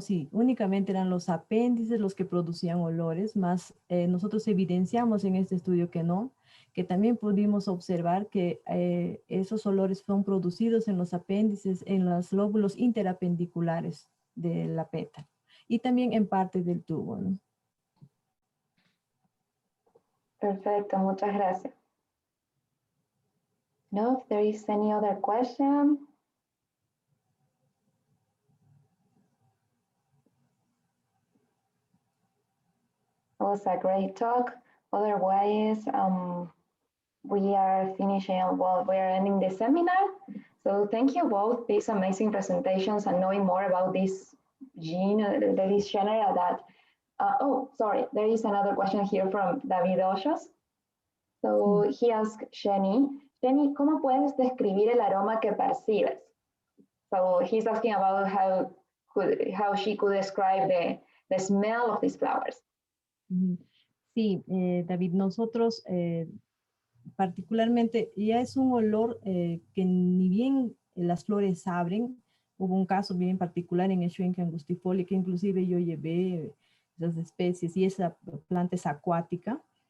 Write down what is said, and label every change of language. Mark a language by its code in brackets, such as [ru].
[es] Si únicamente eran los apéndices los que producían olores, más nosotros evidenciamos en este estudio que no, que también pudimos observar que esos olores son producidos en los apéndices, en los lóbulos interapendiculares de la pétala y también en parte del tubo, ¿no? Perfecto, muchas gracias. [en] No, if there is any other question. It was a great talk. Otherwise, we are finishing, well, we are ending the seminar. So thank you both, these amazing presentations and knowing more about this gene, this genera that, oh, sorry, there is another question here from David Oshos. So he asked Jenny, [es] ¿cómo puedes describir el aroma que percibes? [en] So he's asking about how she could describe the smell of these flowers. [es] Sí, David, nosotros particularmente ya es un olor que ni bien las flores abren. Hubo un caso bien particular en el Schwenkia angustifolia que inclusive yo llevé esas especies y esa planta es acuática.